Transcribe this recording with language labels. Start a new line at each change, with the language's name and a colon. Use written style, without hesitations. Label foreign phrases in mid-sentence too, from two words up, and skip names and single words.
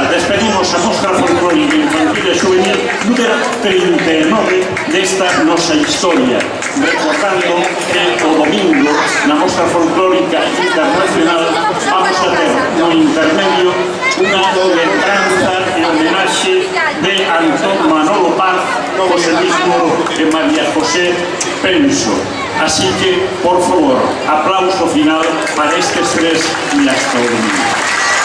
Galician: Despedimos a mostra folclórica infantil e juvenil número 39 desta nosa historia, recordando que o domingo na mostra folclórica internacional vamos a ter no intermedio unha lembranza e homenaxe de Antón Manolo Paz José mismo María José Penso. Así que, por favor,
Spanish: aplauso final para estos tres y hasta hoy.